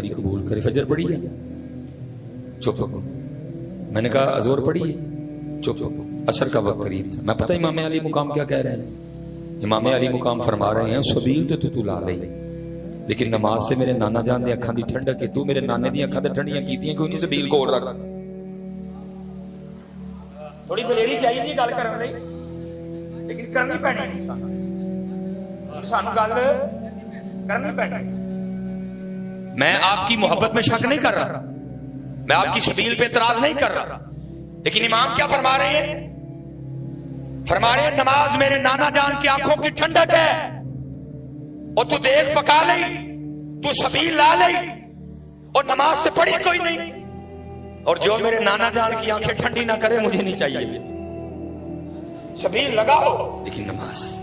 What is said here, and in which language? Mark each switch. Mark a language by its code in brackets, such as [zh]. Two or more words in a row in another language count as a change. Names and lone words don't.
[ur] تیری قبول کرے، فجر پڑھی ہے، چپ ہو، میں نے کہا ظہر پڑھی ہے، چپ ہو، عصر کا وقت قریب تھا، میں پتہ امام علی مقام کیا کہہ رہے ہیں، امام علی مقام فرما رہے ہیں سبیل تو لا لئی، [pa] لیکن نماز سے میرے نانا جان دی اکھاں دی ٹھنڈک ہے، تو میرے نانے دی اکھاں تے ٹھنڈیاں کیتیاں کوئی نہیں، [ur] سبیل کول رکھ، تھوڑی دلیری چاہیے تھی [pa] گل کرن لئی، لیکن کرنی پینی انسان سانو گل کرنی پینی۔ [ur] میں آپ کی محبت میں شک نہیں کر رہا، میں آپ کی سبیل پہ اعتراض نہیں کر رہا، لیکن امام کیا فرما رہے ہیں، فرما رہے ہیں نماز میرے نانا جان کی آنکھوں کی ٹھنڈک ہے، [pa] اور تو دیکھ پکا لئی، [ur] تو سبیل لا لئی، اور نماز سے پڑھی کوئی نہیں، اور جو میرے نانا جان کی آنکھیں ٹھنڈی نہ کرے مجھے نہیں چاہیے، سبیل لگاؤ لیکن نماز۔